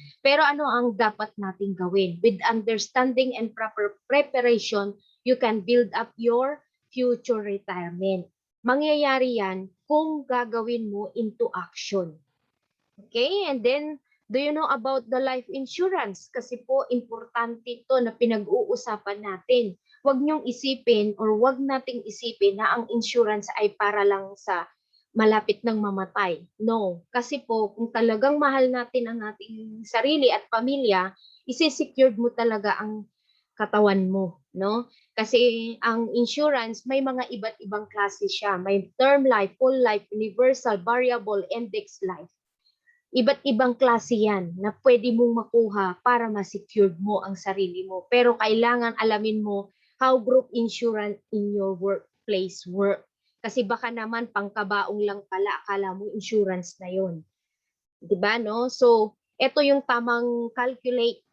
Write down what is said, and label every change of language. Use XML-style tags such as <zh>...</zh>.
<tl>Pero ano ang dapat nating gawin?</tl> <en>With understanding and proper preparation, you can build up your future retirement.</en> <tl>Mangyayari yan kung gagawin mo</tl> <en>into action. Okay, and then, do you know about the life insurance?</en> <tl>Kasi po, importante ito na pinag-uusapan natin. Huwag niyong isipin or huwag nating isipin na ang insurance ay para lang sa malapit ng mamatay. No, kasi po, kung talagang mahal natin ang ating sarili at pamilya, isi-secured mo talaga ang katawan mo, no? Kasi ang insurance, may mga iba't ibang klase siya. May term life, full life, universal, variable, index life. Iba't ibang klase yan na pwede mong makuha para ma-secured mo ang sarili mo. Pero kailangan alamin mo</tl> <en>how group insurance in your workplace work.</en> <tl>Kasi baka naman pangkabaong lang pala, akala mo insurance na yon. Diba, no? So, ito yung tamang calculate</tl>